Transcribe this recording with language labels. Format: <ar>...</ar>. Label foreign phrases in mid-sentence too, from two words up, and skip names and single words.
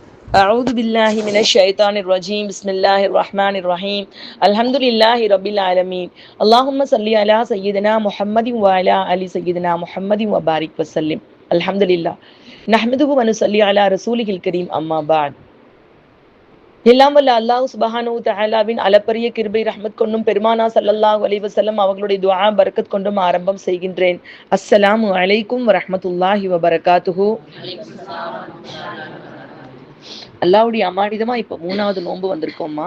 <ar>أعوذ بالله من الشيطان الرجيم بسم الله الرحمن الرحيم الحمد لله رب العالمين اللهم صل على سيدنا محمد وعلى آل سيدنا محمد وبارك وسلم الحمد لله نحمده ونصلي على رسوله الكريم أما بعد.</ar> <ta>எல்லாம் வல்ல</ta> <ar>الله سبحانه</ar> <ta>தஆலாவின் அளப்பரிய கிருபை ரஹ்மத் கொண்டும் பெருமானா</ta> <ar>صلى الله عليه وسلم</ar> <ta>அவர்களுடைய துஆ பரக்கத் கொண்டும் ஆரம்பம் செய்கின்றேன்.</ta> <ar>السلام عليكم ورحمة الله وبركاته.</ar> <ta>அல்லாஹ்வுடைய அமானிதமா இப்ப 3வது நோன்பு வந்திருக்கோம்மா.</ta>